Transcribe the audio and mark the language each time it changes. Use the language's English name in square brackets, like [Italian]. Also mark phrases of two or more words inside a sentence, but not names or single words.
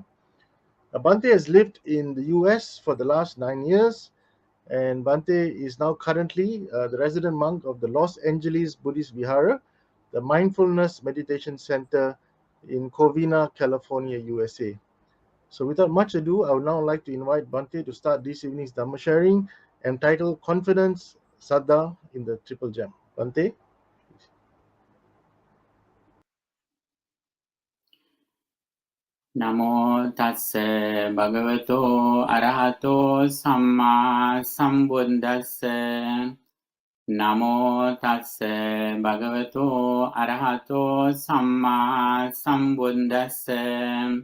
[English] Bhante has lived in the US for the last 9 years, and Bhante is now currently the resident monk of the Los Angeles Buddhist Vihara, the Mindfulness Meditation Center in Covina, California, USA. So without much ado, I would now like to invite Bhante to start this evening's Dhamma sharing entitled Confidence Saddha in the Triple Gem. Bhante? [Pali] Namo tassa bhagavato arahato samma sambuddhassa. Namo tassa bhagavato arahato samma sambuddhassa.